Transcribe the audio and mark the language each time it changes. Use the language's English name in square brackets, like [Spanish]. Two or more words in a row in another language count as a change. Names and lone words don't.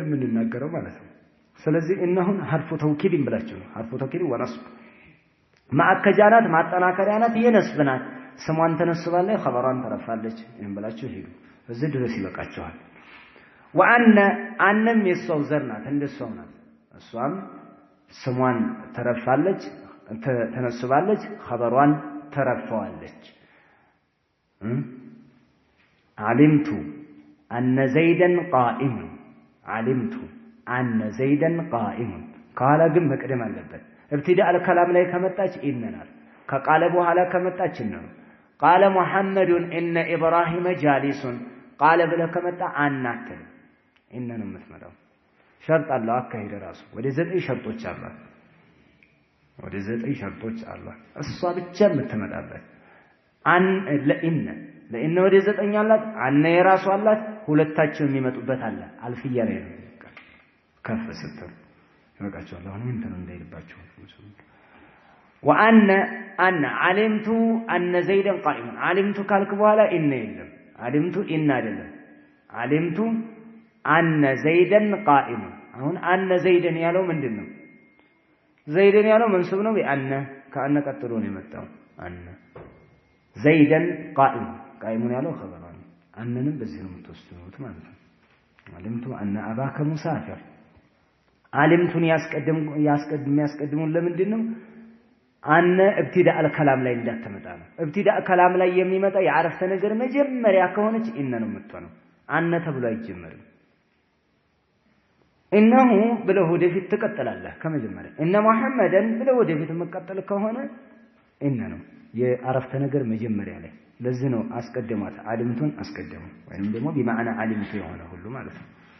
[Amharic] የምንናገረው ማለት ነው ስለዚህ እነሆን [Arabic] حرف التوكيد [Amharic] ብላችሁ ነው [Arabic] حرف التوكيد ونصب [Amharic] ማዕከጃናት ማጠናከሪያናት የነስብናት ስሟን ተነስባለች ኸበሯን ተረፋለች ይሄን ብላችሁ ሄዱ እዚህ ድረስ ይበቃችኋል ወአነ አንም የሷው ዘርናት እንደሷው ናት እሷም ስሟን ተረፋለች ተነስባለች ኸበሯን ተረፋዋለች [Arabic] علمت أن زيدا قائم علمت أن زيدا قائم قال [Amharic] ግን መቅደም አለበት [Arabic] ابتداء الكلام [Amharic] ላይ ከመጣች ኢነናል ከቃለ በኋላ ከመጣች ነው [Arabic] قال محمد إن إبراهيم جالس قال [Amharic] ብለህ ከመጣ አናትል ኢነን የምትመጣው ሸርጥ አለው አካሄድ ራሱ ወደ 9 ሸርጦች አሏት ወደ 9 ሸርጦች አሏት እሷ ብቻ የምትመጣበት አን ለኢነ ወደ 9 አላት አነ የራሱ አላት ሁለታቸው የሚመጡበት አለ አልፍያ ላይ ነው ከፍ ስትል ይበቃቸዋል አሁን እንትን እንዳይልባቸው [Arabic] وأن علمت أن زيدا قائم علمت [Amharic] ካልክ በኋላ ኢነ የለም [Arabic] علمت [Amharic] ኢነ አይደለም [Arabic] علمت أن زيدا قائم አሁን أن زيدا [Amharic] ያለው ምንድነው زيدا ያለው መንሱብ ነው በአነ ከአነ ቀጥሎ ነው የመጣው አነ [Arabic] زيدا قائم قائم [Amharic] ያለው خبر ነው አነንም በዚህ ነው የምትወስዱት ማለት ነው [Arabic] علمت أن أباك مسافر [Amharic] علمቱን ያስቀድሙን ለምንድን ነው አነ [Arabic] ابتداء الكلام [Amharic] ላይ እንዳትመጣ ነው [Arabic] ابتداء الكلام [Amharic] ላይ የሚመጣ የአረፍተ ነገር መጀመሪያ ከሆነች ኢነ ነው የምትሆነው አነ ተብሎ አይጀመርም ኢነሁ ብለው ወደፊት ትቀጥላለህ ከመጀመሪያ እነ መሐመድን ብለው ወደፊት መቀጠል ከሆነ ኢነ ነው የአረፍተ ነገር መጀመሪያ ላይ ለዚህ ነው አስቀድማት አልምቱን አስቀድሙ ወይንም ደግሞ በማዕና አልምቱ የሆነ ሁሉ ማለት ነው